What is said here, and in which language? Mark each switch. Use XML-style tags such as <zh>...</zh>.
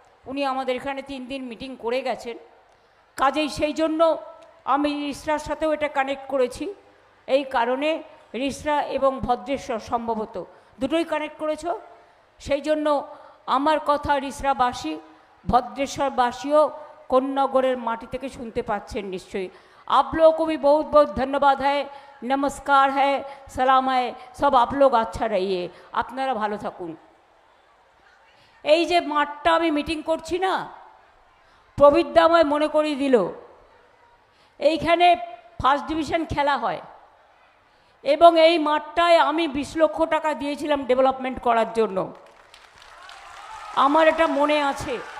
<bn>উনি আমাদের এখানে 3 দিন মিটিং করে গেছেন, কাজেই সেই জন্য আমি রিসরার সাথেও এটা কানেক্ট করেছি। এই কারণে রিসরা এবং ভদ্রেশ্বর সম্ভবত দুটোই কানেক্ট করেছ, সেই জন্য আমার কথা রিসরাবাসী भद्रेश्वरवासियों कोन्नगरेर माटी থেকে শুনতে পাচ্ছেন নিশ্চয়ই।</bn> <hi>आप लोगों को भी बहुत बहुत धन्यवाद है, नमस्कार है, सलाम है, सब आप लोग अच्छा रहिए,</hi> <bn>আপনারা ভালো থাকুন। এই যে মাঠটা আমি মিটিং করছি না, প্রবীরদা আমায় মনে করিয়ে দিল এইখানে ফার্স্ট ডিভিশন খেলা হয় এবং এই মাঠটায় আমি 20 লক্ষ টাকা দিয়েছিলাম ডেভেলপমেন্ট করার জন্য, আমার এটা মনে আছে।</bn>